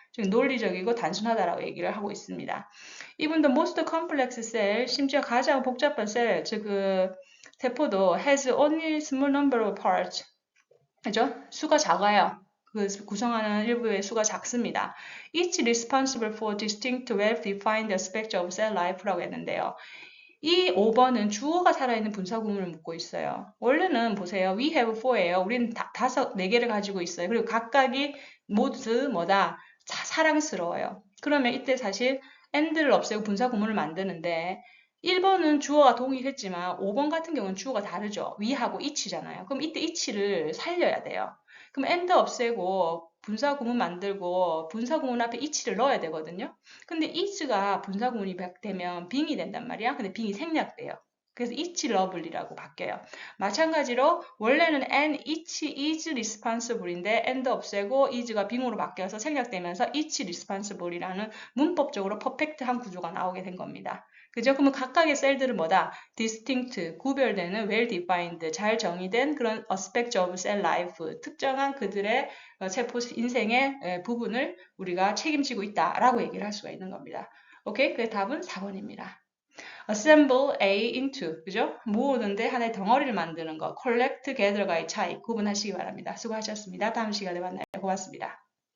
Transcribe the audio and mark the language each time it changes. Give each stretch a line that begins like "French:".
Korean: 즉 논리적이고 단순하다라고 얘기를 하고 있습니다.
English: Even the most complex cell,
Korean: 심지어 가장 복잡한 셀, 즉 그 세포도
English: has only small number of parts.
Korean: 그죠? 수가 작아요. 그 구성하는 일부의 수가 작습니다.
English: Each responsible for distinct well-defined aspects of cell life라고 했는데요.
Korean: 이 5번은 주어가 살아있는 분사 구문을 묻고 있어요. 원래는 보세요.
English: We have four예요.
Korean: 우리는 네 개를 가지고 있어요. 그리고 각각이 모두 뭐다? 사랑스러워요. 그러면 이때 사실 and를 없애고 분사 구문을 만드는데 1번은 주어가 동일했지만 5번 같은 경우는 주어가 다르죠. we하고 each잖아요. 그럼 이때 each를 살려야 돼요. 그럼 and 없애고 분사 구문 만들고 분사 구문 앞에 each를 넣어야 되거든요. 근데 is가 분사 구문이 되면 being이 된단 말이야. 근데 being이 생략돼요. 그래서 each lovely라고 바뀌어요. 마찬가지로 원래는
English: and each is responsible
Korean: 인데 and 없애고 is가 being으로 바뀌어서 생략되면서 each responsible이라는 문법적으로 퍼펙트한 구조가 나오게 된 겁니다. 그죠? 그러면 각각의 셀들은 뭐다? distinct, 구별되는, well-defined, 잘 정의된 그런
English: aspect of cell life,
Korean: 특정한 그들의 세포 인생의 부분을 우리가 책임지고 있다라고 얘기를 할 수가 있는 겁니다. 오케이? 그 답은 4번입니다.
English: assemble A into,
Korean: 그죠? 모으는데 하나의 덩어리를 만드는 거. collect, gather가의 차이 구분하시기 바랍니다. 수고하셨습니다. 다음 시간에 만나요. 고맙습니다.